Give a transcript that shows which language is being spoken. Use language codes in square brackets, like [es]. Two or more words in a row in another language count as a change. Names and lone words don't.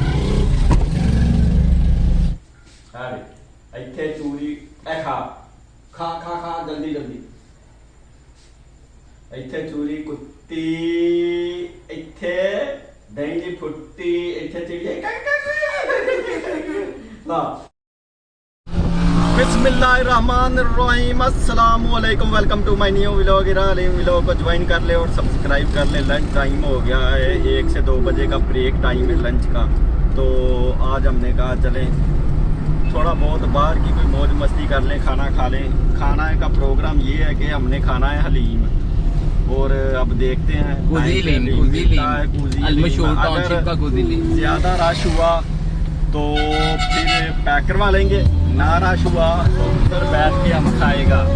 [pa] ਇੱਥੇ ਚੂਰੀ ਏ ਖਾ ਖਾ ਖਾ ਖਾ ਜਲਦੀ ਜਲਦੀ। ਇੱਥੇ ਚੂਰੀ ਕੁੱਤੀ, ਇੱਥੇ ਦਹੀ ਦੀ ਫੁੱਟੀ, ਇੱਥੇ ਚਿੜੀਆ ਲਾ। [ar] بسم الله الرحمن الرحيم، السلام عليكم, [en] Welcome to my new vlog. [hi] व्लॉग को ज्वाइन कर ले और सब्सक्राइब कर ले। [en] lunch time [hi] हो गया है, 1 से 2 बजे का [en] break time [hi] है लंच का। तो आज हमने कहा चलें थोड़ा बहुत बाहर की कोई मौज मस्ती कर लें, खाना खा लें। खाना का प्रोग्राम ये है कि हमने खाना है हलीम, और अब देखते हैं ज़्यादा रश हुआ तो फिर पैक करवा लेंगे, ना रश हुआ तो उधर बैठ के हम खाएगा।